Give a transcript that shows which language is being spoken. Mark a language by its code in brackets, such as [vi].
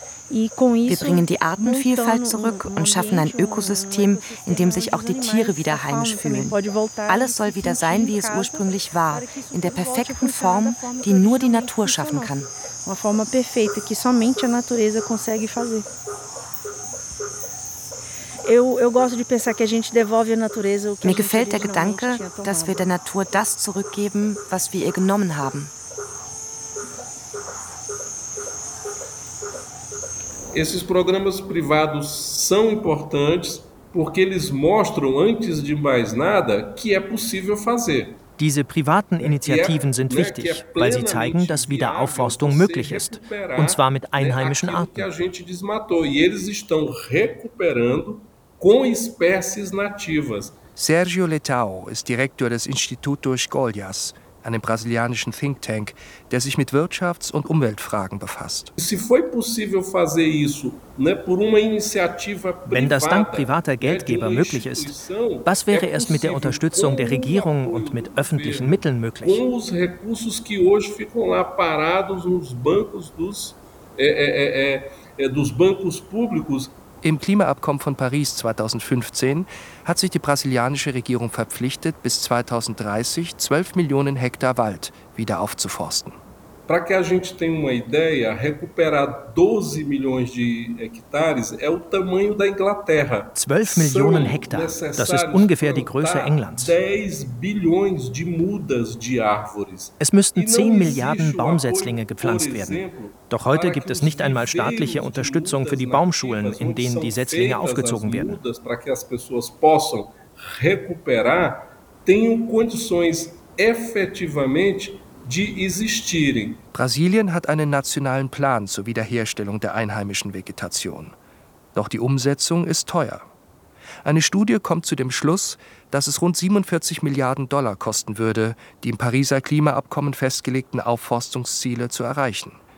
[de] Wir bringen die Artenvielfalt zurück und schaffen ein Ökosystem, in dem sich auch die Tiere wieder heimisch fühlen. Alles soll wieder sein, wie es ursprünglich war, in der perfekten Form, die nur die Natur schaffen kann. [pt] Uma forma perfeita que somente a natureza consegue fazer. [de] Mir gefällt der Gedanke, dass wir der Natur das zurückgeben, was wir ihr genommen haben. [pt] Esses programas privados são importantes porque eles mostram antes de mais nada que é possível fazer. [de] Diese privaten Initiativen sind wichtig, weil sie zeigen, dass Wiederaufforstung möglich ist, und zwar mit einheimischen Arten. [pt] Que a gente desmatou e eles estão recuperando com espécies nativas. [de] Sergio Letao ist Direktor des Instituto Escolhas, einem brasilianischen Think Tank, der sich mit Wirtschafts- und Umweltfragen befasst. Wenn das dank privater Geldgeber möglich ist, was wäre erst mit der Unterstützung der Regierung und mit öffentlichen Mitteln möglich? [pt] Com os recursos que hoje ficam lá parados nos bancos dos bancos públicos. [de] Im Klimaabkommen von Paris 2015 hat sich die brasilianische Regierung verpflichtet, bis 2030 12 Millionen Hektar Wald wieder aufzuforsten. [pt] Para que a gente tenha uma ideia, recuperar 12 Millionen de hectares é o tamanho da Inglaterra. [de] 12 Millionen Hektar, das ist ungefähr die Größe Englands. [pt] 10 Billionen de mudas de árvores. [de] Es müssten 10 Milliarden Baumsetzlinge gepflanzt werden. Doch heute gibt es nicht einmal staatliche Unterstützung für die Baumschulen, in denen die Setzlinge aufgezogen werden. [pt] Para que as pessoas possam recuperar, tenham condições efetivamente de existirem. [de] Brasilien hat einen nationalen Plan zur Wiederherstellung der einheimischen Vegetation. Doch die Umsetzung ist teuer. Eine Studie kommt zu dem Schluss, dass es rund 47 Milliarden Dollar kosten würde, die im Pariser Klimaabkommen festgelegten Aufforstungsziele zu erreichen.